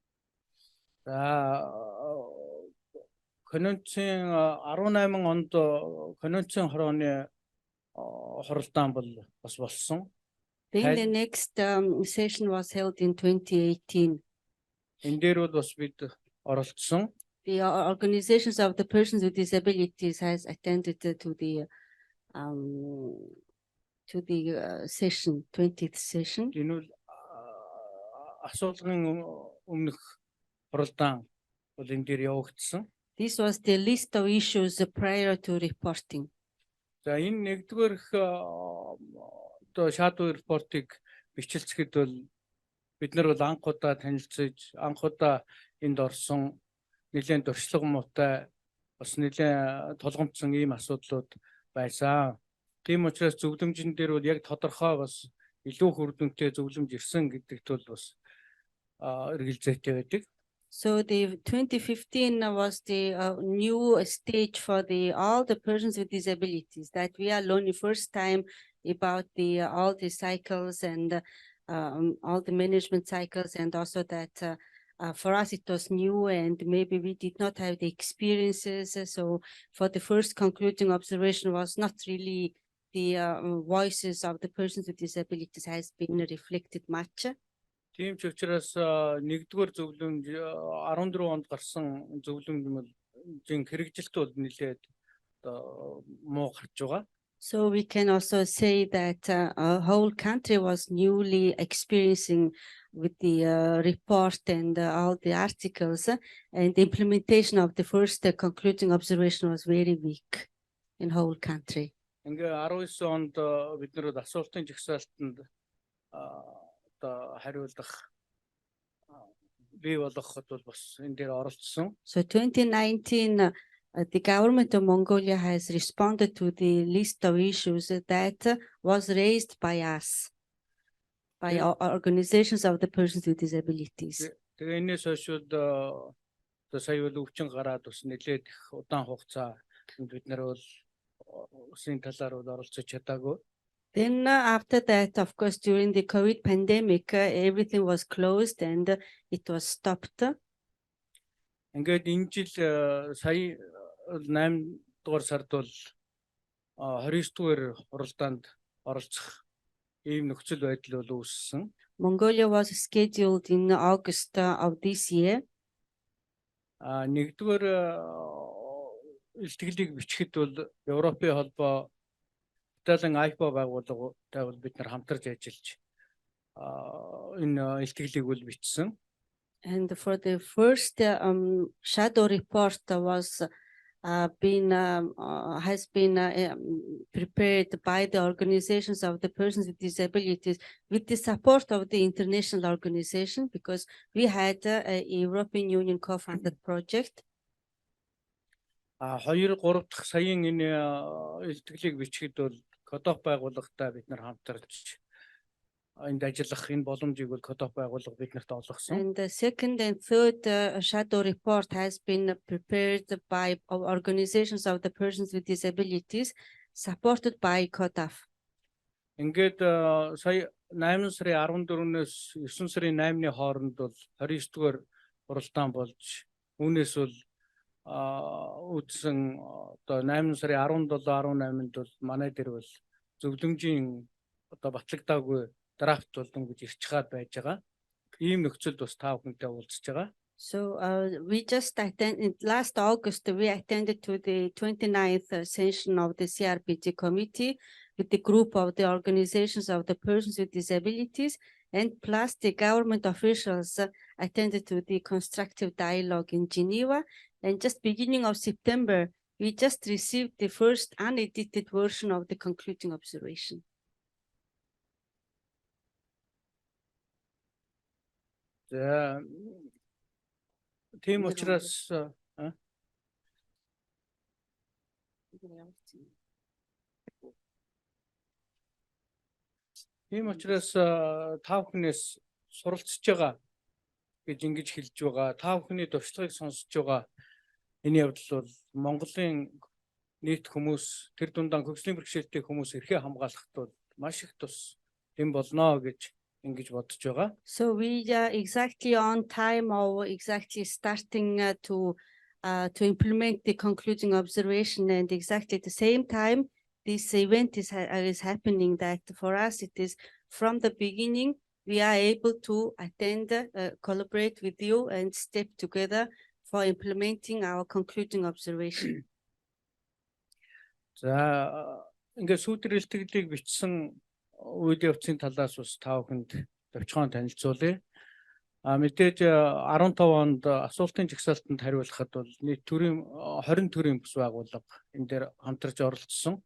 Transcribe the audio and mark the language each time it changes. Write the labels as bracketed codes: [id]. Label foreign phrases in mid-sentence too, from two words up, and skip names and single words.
[mn] Конвенцийн 18 онд конвенцийн хорооны хуралдаан бол бас болсон. [en] Then the next session was held in 2018. [mn] Энэ дээр бол бас бид оролцсон. [en] The organizations of the persons with disabilities has attended to the session, 20th session. [mn] Энэ бол асуулгын өмнөх хуралдаан бол энэ дээр явагдсан. [en] This was the list of issues prior to reporting. [mn] За энэ нэгдүгээрх одоо шаардлагын репортыг бичлцэхэд бол бид нар бол анх удаа танилцж, анх удаа энд орсон нэлээд дуршлаг муутай бас нэлээд тулгамдсан ийм асуудлууд байсан. Тийм учраас зөвлөмжн дээр бол яг тодорхой бас илүү хүр дүнтэй зөвлөмж ирсэн гэдэгт бол бас эргэлзээтэй байдаг. [en] So the 2015 was the new stage for all the persons with disabilities, that we are learning first time about all the cycles and all the management cycles, and also that for us it was new and maybe we did not have the experiences. So for the first concluding observation was not really the voices of the persons with disabilities has been reflected much. [mn] Тийм ч учраас нэгдүгээр зөвлөмж 14 онд гарсан зөвлөмжийн хэрэгжилт бол нэлээд муу гарч байгаа. [en] So we can also say that our whole country was newly experiencing with the report and all the articles, and the implementation of the first concluding observation was very weak in whole country. [mn] Ингээ 19 онд бид нэр асуултын жагсаалтанд хариулах бий болгоход бол бас энэ дээр оролцсон. [en] So 2019 the government of Mongolia has responded to the list of issues that was raised by us, by our organizations of the persons with disabilities. [mn] Тэгээ энэс хойш сая бол өвчин гараад бас нэлээд удаан хугацаа бид нар бол усын талаар бол оролцож чадаагүй. [en] Then after that, of course, during the COVID pandemic, everything was closed and it was stopped. [mn] Ингээд энэ жил сая 8 дугаар сард бол 29 дугаар хуралдаанд оролцох ийм нөхцөл байдал бол үүссэн. [en] Mongolia was scheduled in August of this year. [mn] Нэгдүгээр илтгэлийг бичихэд бол Европын холбоо Италийн IPO байгууллагатай бол бид нар хамтарч ажиллаж энэ илтгэлийг бол бичсэн. [en] And for the first shadow report has been prepared by the organizations of the persons with disabilities with the support of the international organization, because we had a European Union co-funded project. [mn] 2-3 дахь саяын энэ илтгэлийг бичихэд бол Кодох байгууллагатай бид нар хамтарч энд ажиллах энэ боломжийг бол Кодох байгууллага биднэрт олгосон. [en] And the second and third shadow report has been prepared by organizations of the persons with disabilities, supported by CODAF. [mn] Ингээд сая 8 сарын 14-өөс 9 сарын 8-ны хооронд бол 29 дугаар хуралдаан болж үүнээс бол үдсэн одоо 8 сарын 17-18-нд бол манай дээр бол зөвлөмжийн одоо батлагдаагүй драфт болон гэж ирч хаад байж байгаа. Ийм нөхцөлд бас та бүхэнтэй уулзж байгаа. [en] So we just attended last August. We attended to the 29th session of the CRPD committee with the group of the organizations of the persons with disabilities, and plus the government officials attended to the constructive dialogue in Geneva. And just beginning of September, we just received the first unedited version of the concluding observation. [mn] Тийм учраас та бүхнээс суралцж байгаа гэж ингэж хэлж байгаа. Та бүхний туршлагыг сонсож байгаа. Энэ явдал бол Монголын нийт хүмүүс, тэр дундаа хөгжлийн бэрхшээлтэй хүмүүс эрхээ хамгаалахад бол маш их тус юм болно гэж ингэж бодож байгаа. [en] So we are exactly on time, or exactly starting to implement the concluding observation, and exactly at the same time this event is happening. That for us it is from the beginning we are able to attend, collaborate with you, and step together for implementing our concluding observation. [mn] За ингээд сүүдэр илтгэлийг бичсэн үед явцын талаас бас та бүхэнд товчхон танилцуулъя. Мэдээж 15 онд асуултын жагсаалтанд хариулахад бол нийт төрийн 20 төрийн бүс байгууллага энэ дээр хамтарч оролцсон.